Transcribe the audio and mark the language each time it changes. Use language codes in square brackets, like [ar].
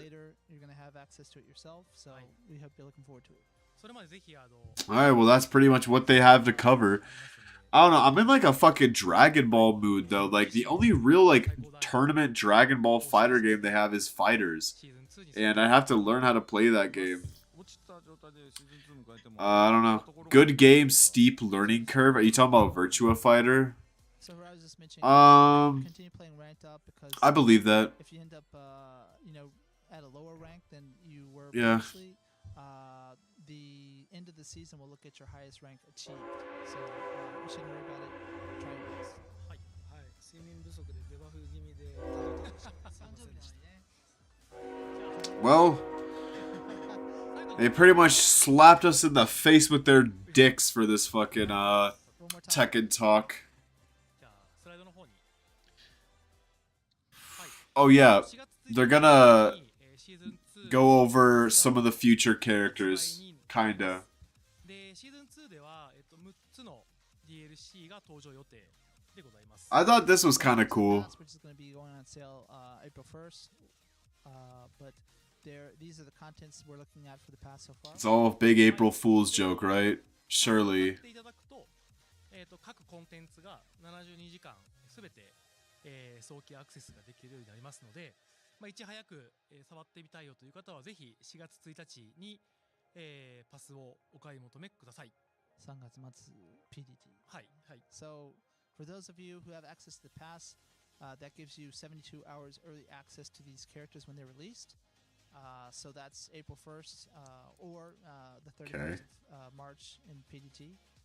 [en] later you're gonna have access to it yourself. So we hope you're looking forward to it. [ja] それまでぜひ [en] Alright, well, that's pretty much what they have to cover. I don't know, I'm in like a fucking Dragon Ball mood, though. Like, the only real, like, tournament Dragon Ball fighter game they have is Fighters. [ja] シーズン2に [en] And I have to learn how to play that game. [ja] 落ちた状態でシーズン2迎えても [en] I don't know. Good game, steep learning curve. Are you talking about Virtua Fighter? So I was just mentioning. Continue playing ranked up because I believe that. if you end up, at a lower rank than you were Yeah. previously, the end of the season will look at your highest rank achieved. So you shouldn't worry about it. Try your best. [ja] はい、睡眠不足でデバフ気味でたどたどしくすいませんでした。 [en] Well, they pretty much slapped us in the face with their dicks for this fucking, One more time. Tekken talk. [ja] じゃあスライドの方に [en] Oh, yeah. [ja] 4月 [en] They're gonna [ja] 1日にシーズン2 [en] go over some of the future characters. Kinda. [ja] でシーズン2では、6つの DLC が登場予定でございます。 [en] I thought this was kinda cool. Which is going to be going on sale April 1st. But these are the contents we're looking at for the past so far. It's all a big April Fool's joke, right? [ja] 使 [en] Surely. [ja] っていただくと、各コンテンツが72時間すべて、早期アクセスができるようになりますので、まあ、いち早く、触ってみたいよという方はぜひ4月1日に、パスをお買い求めください。 3月末 PDT. はいはい。 [en] So for those of you who have access to the pass, that gives you 72 hours early access to these characters when they're released. So that's April 1st or the 31st of March in PDT.